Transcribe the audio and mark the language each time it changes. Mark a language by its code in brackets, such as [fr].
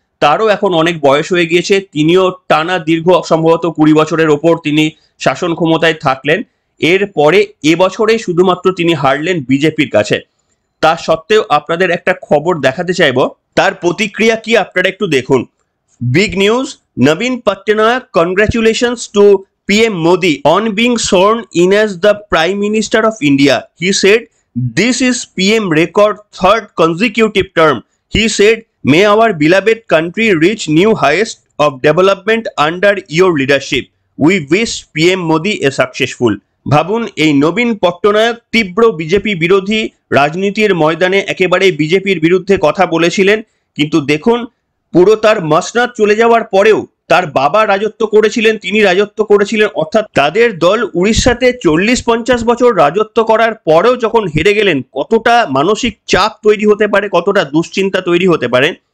[bn] তারও এখন অনেক বয়স হয়ে গিয়েছে, তিনিও টানা দীর্ঘ সম্ভবত ২০ বছরের ওপর তিনি শাসন ক্ষমতায় থাকলেন। এরপরে এবছরে শুধুমাত্র তিনি হারলেন বিজেপির কাছে। তা সত্ত্বেও আপনাদের একটা খবর দেখাতে চাইব, তার প্রতিক্রিয়া কি আপনারা একটু দেখুন। [en] Big news, Nabin Patnaik congratulations two PM Modi on being sworn in as the Prime Minister of India. He said, "This is PM record third consecutive term." He said, "May our beloved country reach new heights of development under your leadership. We wish PM Modi a successful." [bn] ভাবুন, এই নবীন পট্টনায়ক তীব্র BJP বিরোধী রাজনীতির ময়দানে একেবারে বিজেপির বিরুদ্ধে কথা বলেছিলেন, কিন্তু দেখুন পুরো তার মসনদ চলে যাওয়ার পরেও তার বাবা রাজত্ব করেছিলেন, তিনি রাজত্ব করেছিলেন, অর্থাৎ তাদের দল উড়িষ্যাতে ৪০-৫০ বছর রাজত্ব করার পরেও যখন হেরে গেলেন, কতটা মানসিক চাপ তৈরি হতে পারে, কতটা দুশ্চিন্তা তৈরি হতে পারে।